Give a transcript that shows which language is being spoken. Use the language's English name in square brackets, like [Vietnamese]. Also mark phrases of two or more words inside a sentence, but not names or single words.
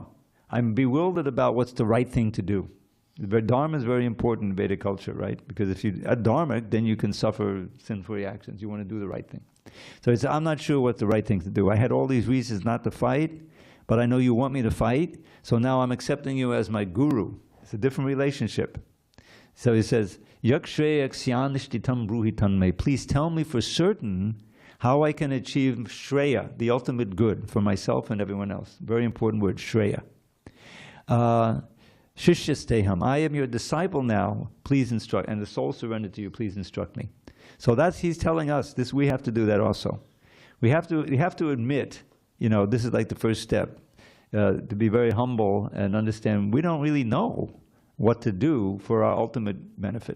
[English] I'm bewildered about what's the right thing to do. Dharma is very important in Vedic culture, right? Because if you're adharmic, then you can suffer sinful reactions. You want to do the right thing. So he said, I'm not sure what's the right thing to do. I had all these reasons not to fight, but I know you want me to fight, so now I'm accepting you as my guru. It's a different relationship. So he says, [Sanskrit] यच्छ्रेयः स्यान्निश्चितं ब्रूहि तन्मे. [English] Please tell me for certain how I can achieve Shreya, the ultimate good for myself and everyone else. Very important word, Shreya. Shishyasteham, I am your disciple now, please instruct, and the soul surrendered to you, please instruct me. So that's, he's telling us, this, we have to do that also. We have to admit, this is like the first step, to be very humble and understand we don't really know what to do for our ultimate benefit.